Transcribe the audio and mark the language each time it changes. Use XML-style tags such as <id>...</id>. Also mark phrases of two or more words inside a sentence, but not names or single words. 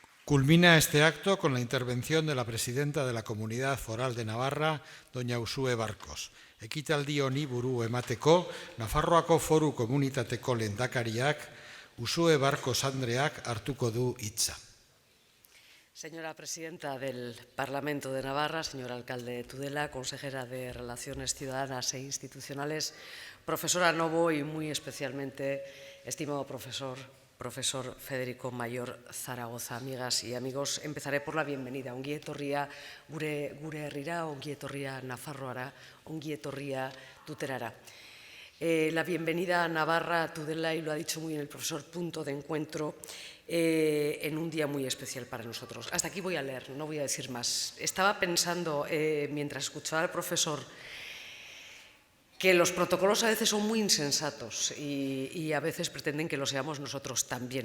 <es>Culmina este acto con la intervención de la presidenta de la Comunidad Foral de Navarra, doña Uxue Barkos.</es> <eu>Ekitaldi honi buru emateko, Nafarroako Foru Komunitateko lehendakariak, Uxue Barkos Andreak hartuko du hitza.</eu> <es>Señora presidenta del Parlamento de Navarra, señor alcalde de Tudela, consejera de Relaciones Ciudadanas e Institucionales, profesora Novo y muy especialmente, estimado profesor Federico Mayor Zaragoza. Amigas y amigos, empezaré por la bienvenida.</es> <eu>Ongi etorria gure herrira, ongi etorria Nafarroara, ongi etorria Tuterara.</eu> <es>La bienvenida a Navarra, a Tudela, y lo ha dicho muy bien el profesor, punto de encuentro en un día muy especial para nosotros. Hasta aquí voy a leer, no voy a decir más. Estaba pensando, mientras escuchaba al profesor, que los protocolos a veces son muy insensatos y a veces pretenden que lo seamos nosotros también.</es>